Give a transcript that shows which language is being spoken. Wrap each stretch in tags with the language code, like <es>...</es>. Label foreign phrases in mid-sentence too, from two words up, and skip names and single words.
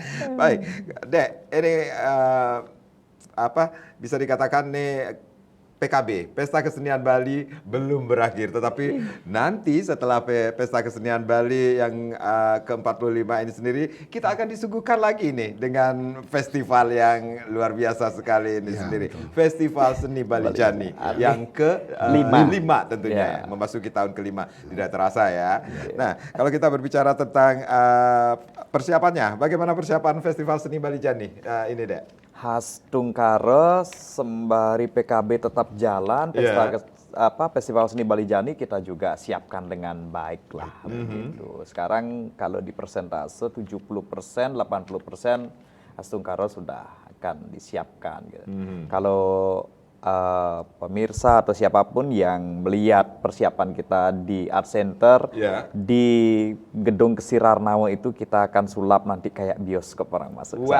<id>Baik, Dek, ini bisa dikatakan nih PKB, Pesta Kesenian Bali belum berakhir, tetapi nanti setelah Pesta Kesenian Bali yang ke-45 ini sendiri, kita akan disuguhkan lagi nih dengan festival yang luar biasa sekali ini sendiri. Betul. Festival Seni Bali Jani yang ke-5 tentunya, memasuki tahun kelima. Tidak terasa ya. Nah, kalau kita berbicara tentang persiapannya, bagaimana persiapan Festival Seni Bali Jani ini, Dek? Khas Tungkare sembari PKB tetap jalan, Festival Seni Bali Jani kita juga siapkan dengan baik lah begitu. Sekarang kalau di persentase 70%, 80% Khas Tungkare sudah akan disiapkan gitu. Kalau pemirsa atau siapapun yang melihat persiapan kita di Art Center di Gedung Kesirarnawa itu, kita akan sulap nanti kayak bioskop orang masuk sana.</id>